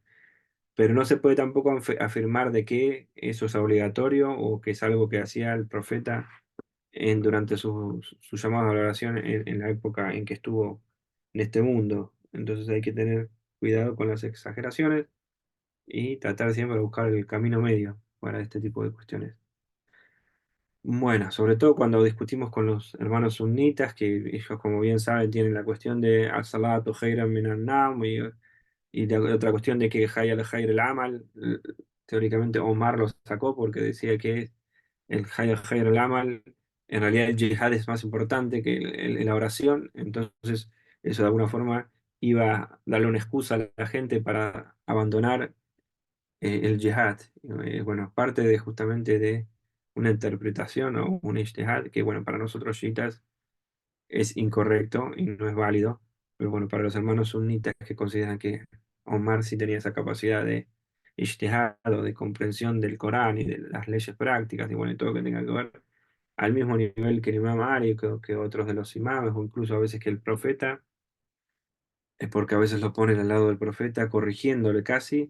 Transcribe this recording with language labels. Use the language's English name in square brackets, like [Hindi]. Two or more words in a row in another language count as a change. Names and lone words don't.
[Spanish] Pero no se puede tampoco afirmar de que eso es obligatorio o que es algo que hacía el profeta durante su llamado a la oración en la época en que estuvo en este mundo. Entonces hay que tener cuidado con las exageraciones y tratar siempre de buscar el camino medio para este tipo de cuestiones. Bueno, sobre todo cuando discutimos con los hermanos sunnitas, que ellos, como bien saben, tienen la cuestión de [Arabic] الصلاة خير من النوم [Spanish] y la otra cuestión de que [Arabic] حي الخير العمل, [Spanish] teóricamente Omar lo sacó porque decía que el [Arabic] حي الخير العمل, [Spanish] en realidad el yihad es más importante que la oración, entonces eso de alguna forma iba a darle una excusa a la gente para abandonar el yihad. Bueno, parte de justamente de una interpretación o un ijtihad que, bueno, para nosotros chiitas es incorrecto y no es válido, pero bueno, para los hermanos sunitas que consideran que Omar sí tenía esa capacidad de ijtihad o de comprensión del Corán y de las leyes prácticas y bueno, y todo lo que tenga que ver al mismo nivel que el imam Ali, que otros de los imames, o incluso a veces que el profeta, es porque a veces lo ponen al lado del profeta, corrigiéndole casi.